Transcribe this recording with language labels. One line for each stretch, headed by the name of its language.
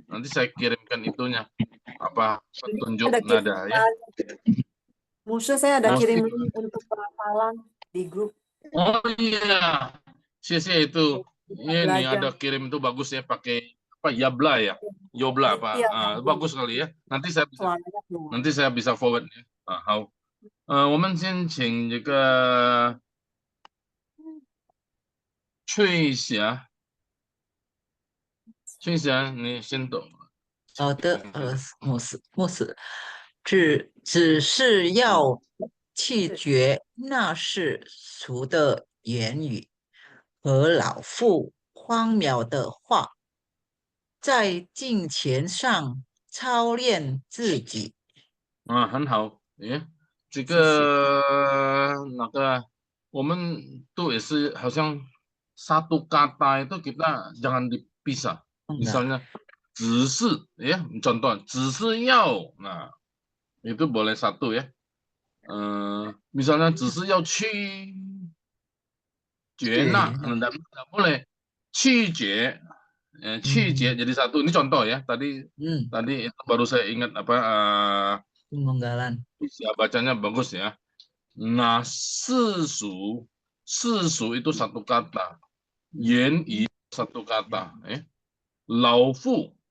Indonesian: Nanti saya kirimkan itunya apa petunjuk nada ya. Musa saya ada kirim untuk pelafalan di grup. Oh iya, Sia itu. Ini ada kirim itu bagus ya pakai apa Yabla ya, Yobla apa bagus sekali ya. Nanti saya bisa forward ya.
Chinese: 好，我们先请这个翠霞，你先懂。好的，牧师，只是要弃绝那世俗的言语和老妇荒谬的话，在金钱上操练自己。很好，这个那个我们都也是好像
Indonesian: satu kata itu kita jangan dipisah. Misalnya
Chinese: 只是
Indonesian: contoh
Chinese: 只是要
Indonesian: nah itu boleh satu ya. Misalnya
Chinese: 只是要去绝那
Indonesian: tidak boleh
Chinese: 拒绝
Indonesian: Cije jadi satu. Ini contoh ya. Tadi itu baru saya ingat apa Pemenggalan. bisa bacanya bagus ya. Nah, sisu itu satu kata. Yan yi satu kata. Lao fu.